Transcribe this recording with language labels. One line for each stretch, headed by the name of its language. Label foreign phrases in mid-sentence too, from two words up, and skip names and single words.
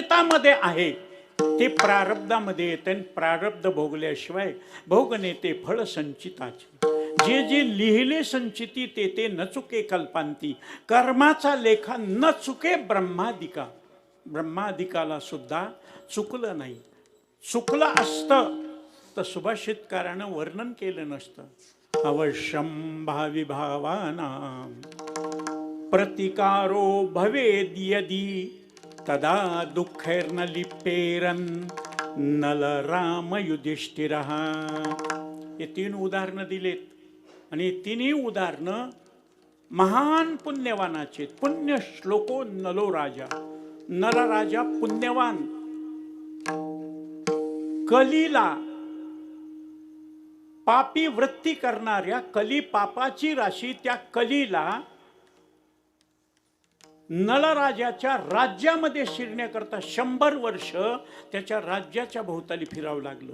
Marathi: संचितामध्ये आहे ते प्रारब्धामध्ये येते आणि प्रारब्ध भोगल्याशिवाय भोग नेते फळ संचिताचे. जे जे लिहिले संचिती ते ते न चुके कल्पांती, कर्माचा लेखा न चुके ब्रह्मादिका. ब्रह्मादिकाला सुद्धा चुकलं नाही. चुकलं असतं तर सुभाषितकारानं वर्णन केलं नसतं.
Sanskrit: अवश्यम भावी भावानां प्रतिकारो भवेद यदि तदा दुःखैर्न लिप्पेरन नल राम युधिष्ठिरः.
Marathi: हे 3 उदाहरणं दिलेत आणि 3ही उदाहरणं महान पुण्यवानाचे.
Sanskrit: पुण्य श्लोको नलो राजा.
Marathi: नल राजा पुण्यवान. कलीला पापी वृत्ती करणाऱ्या कली पापाची राशी त्या कलीला नलराजाच्या राज्यामध्ये शिरण्याकरता 100 वर्ष त्याच्या राज्याच्या भोवताली फिरावं लागलं.